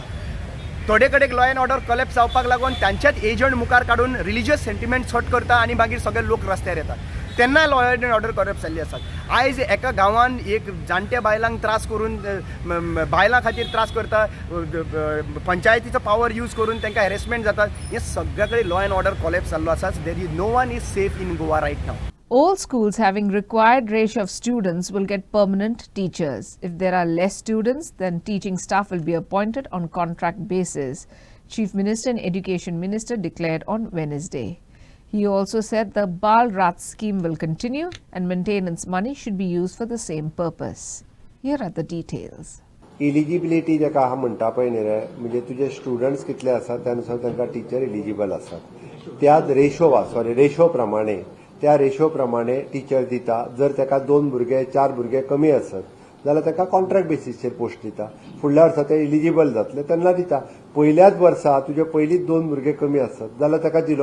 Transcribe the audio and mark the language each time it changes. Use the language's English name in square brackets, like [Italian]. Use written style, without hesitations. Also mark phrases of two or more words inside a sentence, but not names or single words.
[Konkani] थोडे कडेन [English] law and order collapse [Konkani] जावपाक लागून तांच्याच एजंट मुखार काडून [English] religious sentiments hurt [Konkani] करता आनी मागीर सगळे लोक रस्त्यार येतात. तेन्ना [English] law and order collapse [Konkani] जाल्ली आसात. आयज एका गांवान एक जाणट्या बायलांक त्रास करून बायलां खातीर त्रास करता, पंचायतीचो [English] power use [Konkani] करून तांकां हॅरेसमेंट जातात. हे सगळे कडेन [English] law and order collapse [Konkani] जाल्लो आसा. [English] there is no one is safe in Goa right now. All schools having required ratio of students will get permanent teachers. If there are less students, then teaching staff will be appointed on contract basis, Chief Minister and Education Minister declared on Wednesday. He also said the Bal Rat scheme will continue and maintenance money should be used for the same purpose. Here are the details. [Konkani] Eligibility जेका हांव म्हणटा पळय न्ही रे, म्हणजे तुजे स्टुडंट्स कितले आसात त्या नुसार तांकां [English] teacher eligible [Konkani] आसात. त्या रेशो प्रमाणे त्या रेशो प्रमाणे टीचर दिता. जर ताका 2 भुरगे 4 भुरगे कमी आसत जाल्यार ताका कॉन्ट्रॅक्ट बेसिसचेर पोस्ट दिता. फुडल्या वर्सा ते एलिजिबल जातले तेन्ना दिता. पयल्याच वर्सा तुजे पयलींच 2 भुरगे कमी आसत जाल्यार ताका दिलो.